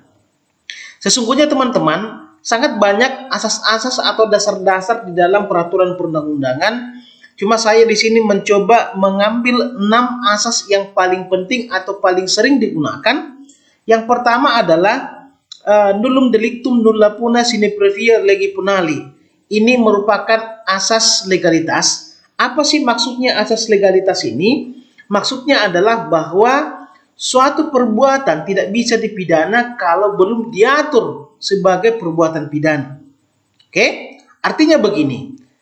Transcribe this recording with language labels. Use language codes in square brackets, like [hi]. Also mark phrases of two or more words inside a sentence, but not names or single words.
[id] Sesungguhnya teman-teman, sangat banyak asas-asas atau dasar-dasar di dalam peraturan perundang-undangan. Cuma saya di sini mencoba mengambil 6 asas yang paling penting atau paling sering digunakan. Yang pertama adalah [la] nullum delictum nulla puna sine previa legi punali. [id] Ini merupakan asas legalitas. Apa sih maksudnya asas legalitas ini? Maksudnya adalah bahwa suatu perbuatan tidak bisa dipidana kalau belum diatur sebagai perbuatan pidana. Oke? Artinya begini.